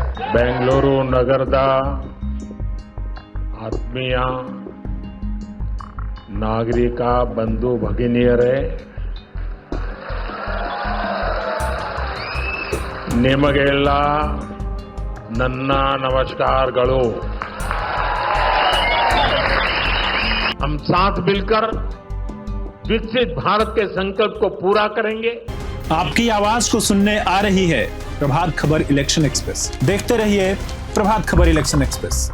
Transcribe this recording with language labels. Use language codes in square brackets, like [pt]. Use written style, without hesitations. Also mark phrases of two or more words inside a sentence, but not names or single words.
[kn] ಬೆಂಗಳೂರು ನಗರದ ಆತ್ಮೀಯ ನಾಗರಿಕ ಬಂಧು ಭಗಿನಿಯರೇ, ನಿಮಗೆಲ್ಲ ನನ್ನ ನಮಸ್कारಗಳು। [hi] हम साथ मिलकर विकसित भारत के संकल्प को पूरा करेंगे। आपकी आवाज को सुनने आ रही है प्रभात खबर इलेक्शन एक्सप्रेस। देखते रहिए प्रभात खबर इलेक्शन एक्सप्रेस।